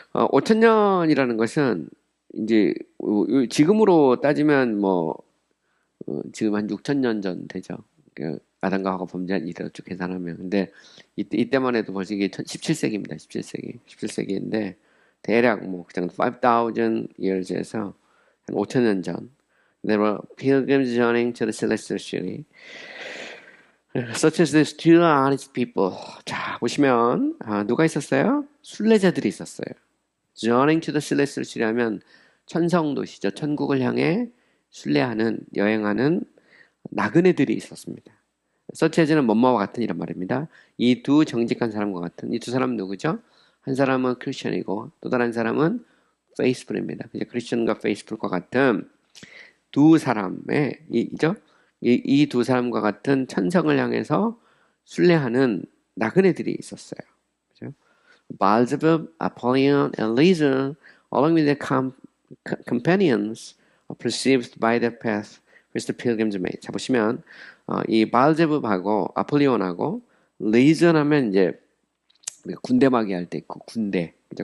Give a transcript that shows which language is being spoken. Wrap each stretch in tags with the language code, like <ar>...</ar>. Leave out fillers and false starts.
<ko>5,000년이라는 것은 이제 지금으로 따지면 지금 한 6,000년 전 되죠. 아담과 하와가 범죄한 이래로 쭉 계산하면. 근데 이때만 해도 벌써 이게 17세기입니다. 17세기인데 대략 그냥 5,000 years에서 한 5,000년 전.</ko> <en>There were pilgrims journeying to the celestial city. Such as these two honest people.</en> <ko>자, 보시면 누가 있었어요? 순례자들이 있었어요.</ko> <en>Journeying to the celestial city</en> <ko>하면 천성도시죠. 천국을 향해 순례하는, 여행하는 나그네들이 있었습니다. Such as는 뭐뭐와 같은 이란 말입니다. 이 두 정직한 사람과 같은, 이 두 사람은 누구죠? 한 사람은 크리스천이고 또 다른 사람은 페이스풀입니다. 크리스천과 페이스풀과 같은 두 사람의 이 두 사람과 같은 천성을 향해서 순례하는 나그네들이 있었어요. 그렇죠?</ko> <en>Beelzebub, Apollyon, and Legion, along with their companions, perceived by the path which the pilgrims made.</en> <ko>자, 보시면 이 바알제붑하고 아폴리온하고 레이전 하면 이제 군대마기 할 때 있고 군대, 그죠?</ko>